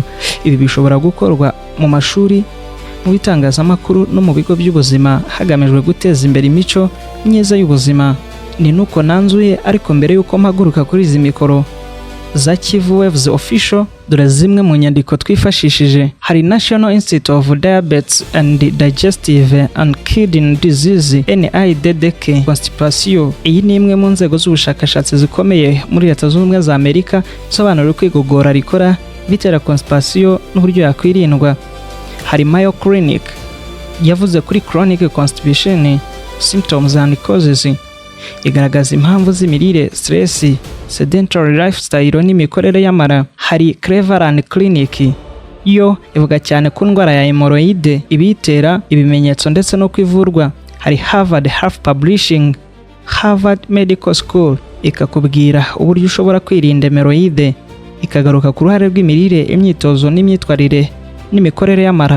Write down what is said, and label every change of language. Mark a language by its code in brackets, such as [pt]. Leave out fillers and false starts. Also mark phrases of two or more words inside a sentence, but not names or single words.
[rw] Ibi bishobora gukorwa mu mashuri, mu bitangazamakuru no mu bigo by'ubuzima hagamijwe guteza imbere imico myiza y'ubuzima. Ni nuko nanzuye, ariko mbere y'uko mpaguruka kuri izi mikoro za Kivu Waves Official, dore zimwe mu nyandiko twifashishije. Hari National Institute of Diabetes and Digestive and Kidney Disease NIDDK Constipation. Iyi ni imwe mu nzego z'ubushakashatsi zikomeye muri Leta Zunze Ubumwe za Amerika isobanura uko igogora rikora, bitera constipation n'uburyo yakwirindwa. Hari Mayo Clinic yavuze kuri [en] chronic constipation, symptoms and causes. [rw] Igaragaza impamvu z'imirire, stress, [en] sedentary lifestyle [rw] n'imikorere y'amara. Hari Cleveland Clinic yo ivuga cyane ku ndwara ya hemorrhoid, ibitera, ibimenyetso ndetse no kwivurwa. Hari Harvard Health Publishing, Harvard Medical School ikakubwira uburyo ushobora kwirinda hemorrhoid, ikagaruka ku ruhare rw'imirire, imyitozo n'imyitwarire n'imikorere y'amara.